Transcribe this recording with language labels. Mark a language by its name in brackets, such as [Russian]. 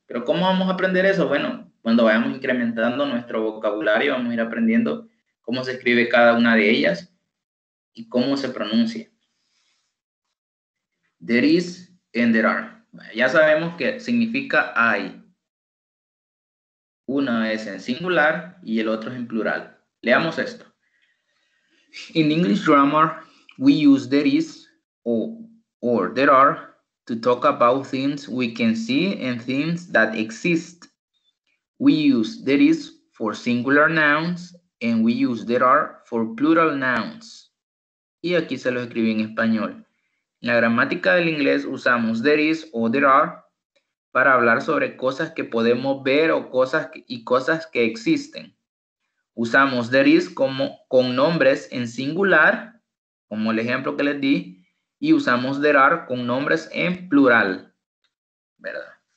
[Spanish] Pero ¿cómo vamos a aprender eso? Bueno, cuando vayamos incrementando nuestro vocabulario, vamos a ir aprendiendo cómo se escribe cada una de ellas y cómo se pronuncia. [English] There is and there are. [Spanish] Ya sabemos que significa hay. Una es en singular y el otro es en plural. Leamos esto. [English] In English grammar, we use there is or there are to talk about things we can see and things that exist. We use there is for singular nouns and we use there are for plural nouns. [Spanish] Y aquí se lo escribí en español. En la gramática del inglés usamos there is o there are para hablar sobre cosas que podemos ver o cosas que existen. Usamos there is con nombres en singular, como el ejemplo que les di, y usamos there are con nombres en plural, ¿verdad?